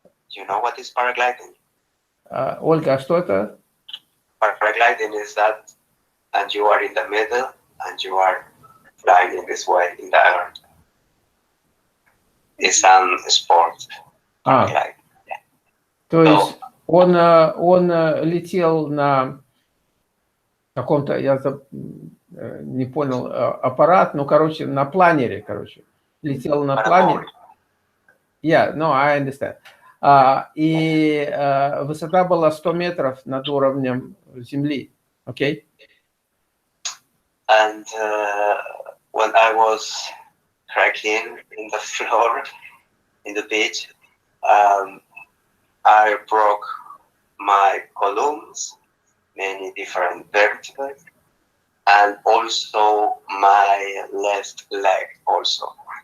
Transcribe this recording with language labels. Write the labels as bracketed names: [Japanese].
[English] You know what is paragliding? [Russian] Ольга, что это? [English] Paragliding is that, and you are in the middle, and you are flying in this way in the air. It's a sport. Paragliding. Yeah. [Russian] То есть он летел на каком-то, я не понял, аппарат, ну, короче, на планере, короче. Летел на планере. [English] Yeah, no, I understand. [Russian] И высота была 100 метров над уровнем земли, okay? [English] And when I was cracking in the floor, in the beach, I broke my columns, many different vertebrae, and also my left leg also.